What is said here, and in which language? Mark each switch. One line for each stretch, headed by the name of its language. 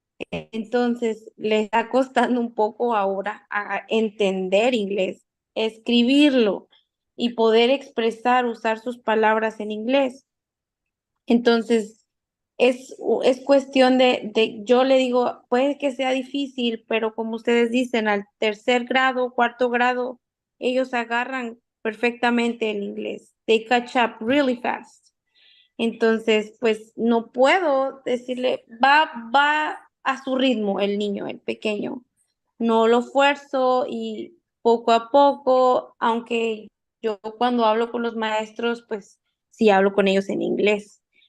Spanish: Entonces, le está costando un poco ahora a entender inglés, escribirlo y poder expresar, usar sus palabras en inglés. Entonces, es cuestión yo le digo, puede que sea difícil, pero como ustedes dicen, al tercer grado, cuarto grado, ellos agarran perfectamente el inglés.
English: They catch up really fast.
Spanish: Entonces, pues no puedo decirle, va a su ritmo el niño, el pequeño. No lo fuerzo y poco a poco, aunque yo cuando hablo con los maestros, pues sí hablo con ellos en inglés.